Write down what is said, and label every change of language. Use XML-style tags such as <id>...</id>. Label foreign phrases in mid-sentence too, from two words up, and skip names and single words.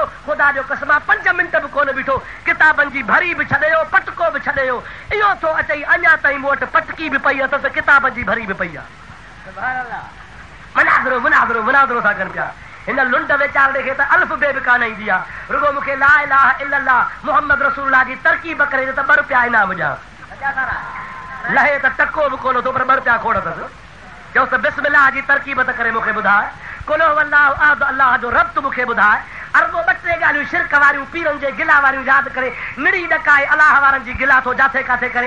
<sd>ख़ुदा जो कसम आहे 5 मिंट बि कोन बीठो, किताबनि जी भरी बि छॾियो, पटको बि छॾियो। इहो थो अचई अञा ताईं मूं वटि पटकी बि पई अथसि, किताबनि जी भरी बि पई आहे। मुनाज़रो था कनि पिया। हिन लुंड वेचारे खे त अल्फ बे बि कान ईंदी आहे, रुगो मूंखे</sd> <ar>لا إله إلا الله محمد رسول الله</ar> <sd>जी तरकीब करे त 2 रुपया इनाम ॾियां। लहे त टको बि कोन थो पर 2 रुपया खोड़ अथसि। चयोसि त बिस्मिल्लाह जी तरकीब त करे मूंखे ॿुधाए,</sd> <ar>قل هو الله أحد</ar> <sd>अल्लाह जो रब तूं मूंखे ॿुधाए। अरबो 2-3 ॻाल्हियूं शिरक वारियूं पीरनि जे गिला वारियूं यादि करे निड़ी ॾकाए अलाह वारनि जी गिला थो जाथे काथे करे।</sd>